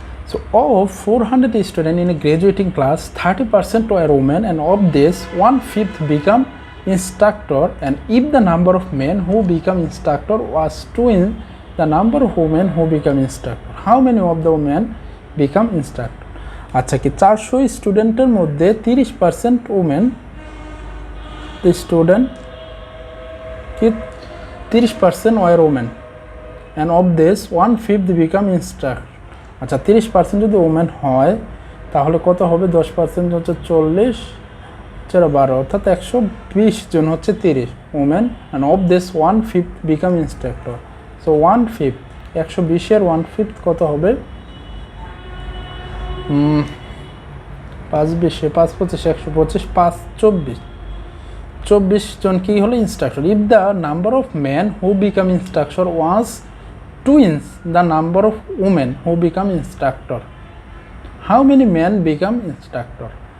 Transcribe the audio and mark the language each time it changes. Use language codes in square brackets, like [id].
[en] So of 400 students in a graduating class, 30% are women, and of this 1/5 become instructor. And if the number of men who become instructor was 2 in the number of women who become instructor, how many of the women become instructor? [bn] আচ্ছা কি 400 স্টুডেন্টের মধ্যে 30% women student কি 30% war women, [en] and of this 1/5 become instructor. [bn] আচ্ছা 30% যদি women হয় তাহলে কত হবে, 10% হচ্ছে 40, 12 অর্থাৎ 120 জন হচ্ছে 30 women, [en] And of this 1/5 become instructor. [bn] So 1/5 120-এর 1/5 কত হবে, 5 20 5 25 125 5 24 জন কি হলো instructor. [en] If the number of men who become instructor was twins the number of women who become instructor, how many men become instructor?